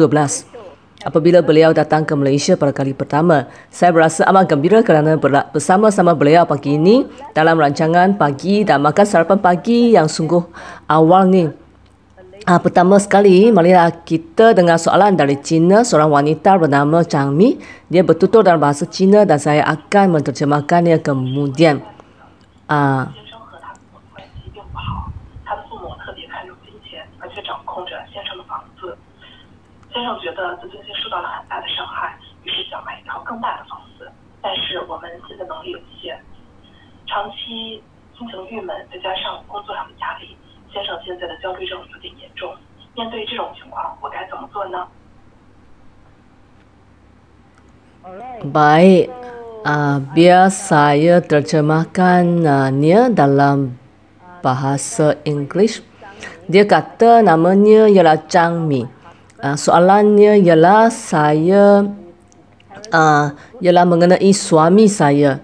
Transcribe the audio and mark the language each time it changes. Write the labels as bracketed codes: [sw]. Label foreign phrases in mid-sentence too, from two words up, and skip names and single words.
[ms] Apabila beliau datang ke Malaysia pada kali pertama, saya berasa amat gembira kerana bersama-sama beliau pagi ini dalam rancangan pagi dan makan sarapan pagi yang sungguh awal ni. Pertama sekali, marilah kita dengar soalan dari China, seorang wanita bernama Chang Mi. Dia bertutur dalam bahasa Cina dan saya akan menterjemahkannya kemudian. [zh] 先生觉得自尊心受到了很大的伤害，于是想买一套更大的房子，但是我们现在能力有限，长期心情郁闷，再加上工作上的压力，先生现在的焦虑症有点严重。面对这种情况，我该怎么做呢？ [ms] Baik, biar saya terjemahkannya dalam bahasa Inggeris. Dia kata namanya ialah Chang Mi. Soalannya ialah ialah mengenai suami saya.